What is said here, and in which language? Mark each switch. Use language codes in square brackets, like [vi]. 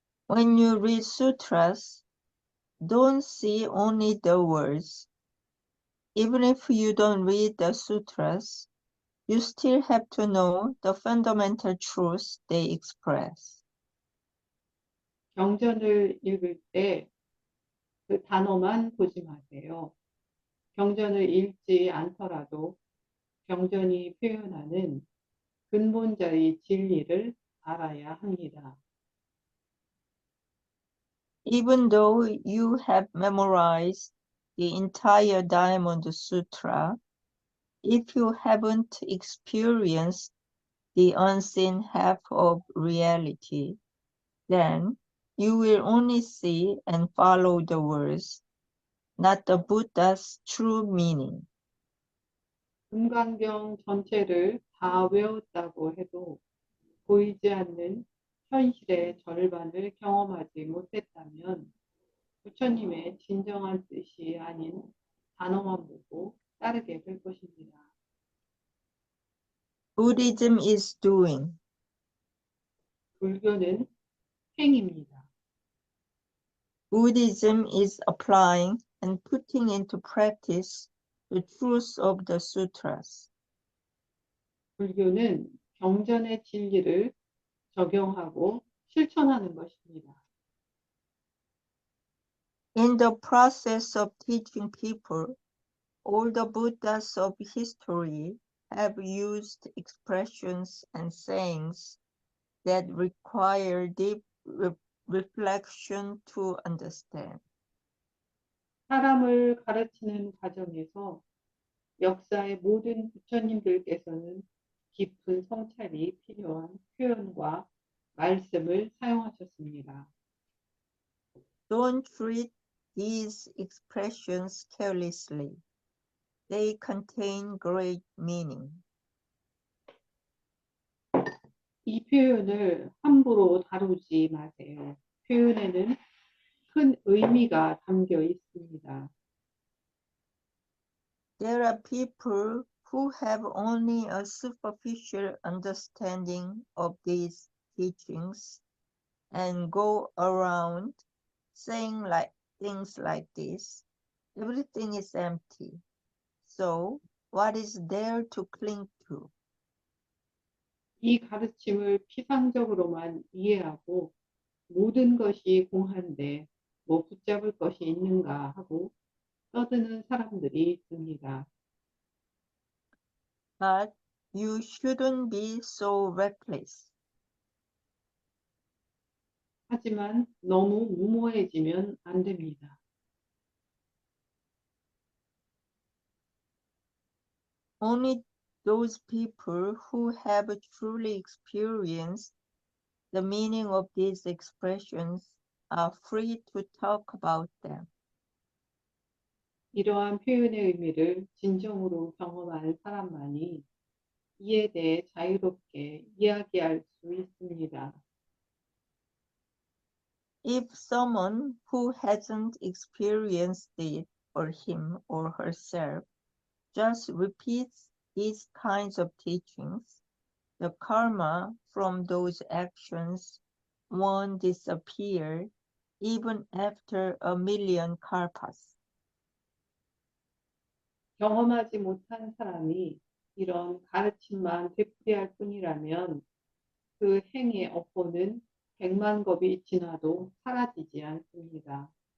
[en] When you read sutras, don't see only the words. Even if you don't read the sutras, you still have to know the fundamental truths they express. [ko] 경전을 읽을 때 그 단어만 보지 마세요. 경전을 읽지 않더라도 경전이 표현하는 근본자의 진리를 알아야 합니다. [en] Even though you have memorized the entire Diamond Sutra, if you haven't experienced the unseen half of reality, then you will only see and follow the words, not the Buddha's true meaning. [ko] 금강경 전체를 다 외웠다고 해도 보이지 않는 현실의 절반을 경험하지 못했다면 부처님의 진정한 뜻이 아닌 단어만 보고 따르게 될 것입니다. [en] Buddhism is doing. [ko] 불교는 행입니다. [en] Buddhism is applying and putting into practice the truths of the sutras. [ko] 불교는 경전의 진리를 적용하고 실천하는 것입니다. [en] In the process of teaching people, all the Buddhas of history have used expressions and sayings that require deep reflection to understand. [ko] 사람을 가르치는 과정에서 역사의 모든 부처님들께서는 깊은 성찰이 필요한 표현과 말씀을 사용하셨습니다. [en] Don't treat these expressions carelessly. They contain great meaning. [ko] 이 표현을 함부로 다루지 마세요. 표현에는 큰 의미가 담겨 있습니다. [en] There are people who have only a superficial understanding of these teachings and go around saying things like this. Everything is empty. So what is there to cling to? [ko] 이 가르침을 피상적으로만 이해하고 모든 것이 공한데 뭐 붙잡을 것이 있는가 하고 떠드는 사람들이 있습니다. [en] But you shouldn't be so reckless. [ko] 하지만 너무 무모해지면 안 됩니다. [en] Only those people who have truly experienced the meaning of these expressions are free to talk about them. [ko] 이러한 표현의 의미를 진정으로 경험한 사람만이 이에 대해 자유롭게 이야기할 수 있습니다. [en] If someone who hasn't experienced it for him or herself just repeats these kinds of teachings, the karma from those actions won't disappear even after 1,000,000 kalpas. [ko] 경험하지 못한 사람이 이런 가르침만 되풀이할 뿐이라면 그 행의 업보는 100만 겁이 지나도 사라지지 않습니다.